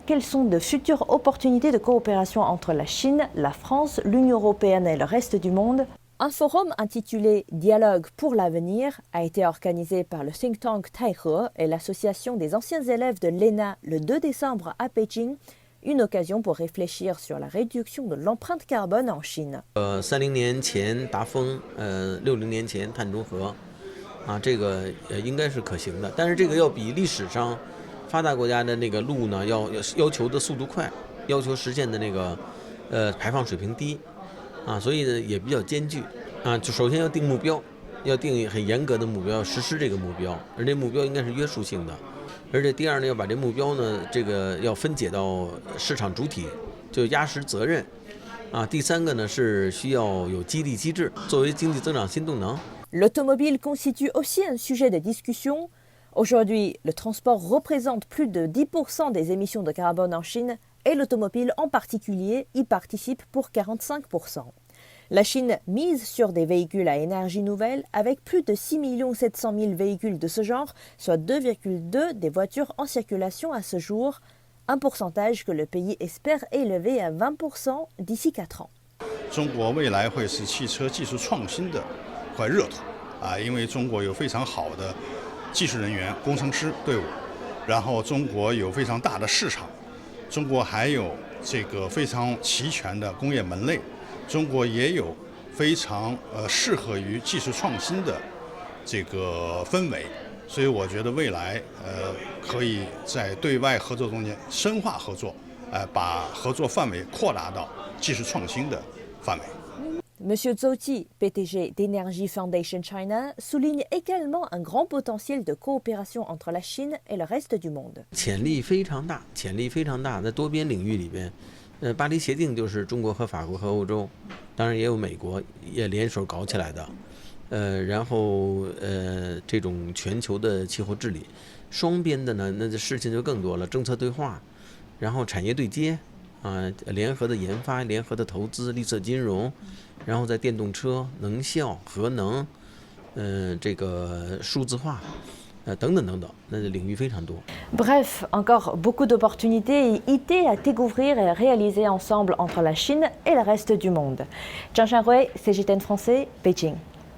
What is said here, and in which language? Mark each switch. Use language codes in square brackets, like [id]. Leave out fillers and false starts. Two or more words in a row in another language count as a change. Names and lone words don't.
[fr] Quelles sont de futures opportunités de coopération entre la Chine, la France, l'Union européenne et le reste du monde? Un forum intitulé Dialogue pour l'avenir a été organisé par le think tank Taihe et l'association des anciens élèves de l'ENA le 2 décembre à Pékin, une occasion pour réfléchir sur la réduction de l'empreinte carbone en Chine. [zh] 30 年前达峰，60年前碳中和，这个应该是可行的，但是这个要比历史上发达国家的那个路呢，要求的速度快，要求实现的那个排放水平低。所以呢也比较艰巨就首先要定目标，要定很严格的目标，实施这个目标，而这目标应该是约束性的。而且第二呢，要把这目标呢，这个要分解到市场主体，就压实责任。第三个呢是需要有激励机制，作为经济增长新动能。 [fr] L'automobile constitue aussi un sujet de discussion. Aujourd'hui, le transport représente plus de 10% des émissions de carbone en Chine et l'automobile en particulier y participe pour 45%. La Chine mise sur des véhicules à énergie nouvelle avec plus de 6 700 000 véhicules de ce genre, soit 2,2 des voitures en circulation à ce jour, un pourcentage que le pays espère élever à 20% d'ici 4 ans. [zh] 中国未来会是汽车技术创新的块热土因为中国有非常好的技术人员、工程师队伍，然后中国有非常大的市场，中国还有这个非常齐全的工业门类，中国也有非常适合于技术创新的这个氛围，所以我觉得未来可以在对外合作中间深化合作，把合作范围扩大到技术创新的范围。 [fr] Monsieur Zhou Ji, PDG d'Energy Foundation China, souligne également un grand potentiel de coopération entre la Chine et le reste du monde. [zh] 潜力非常大，潜力非常大，在多边领域里边，巴黎协定就是中国和法国和欧洲，当然也有美国也联手搞起来的，然后这种全球的气候治理，双边的呢，那这事情就更多了，政策对话，然后产业对接。联合的研发、联合的投资、绿色金融，然后在电动车、能效、核能，这个数字化，等等等等，那领域非常多。 [fr] Bref, encore beaucoup d'opportunités et idées à découvrir et à réaliser ensemble entre la Chine et le reste du monde. Zhang Shanhui, CGTN Français, Beijing.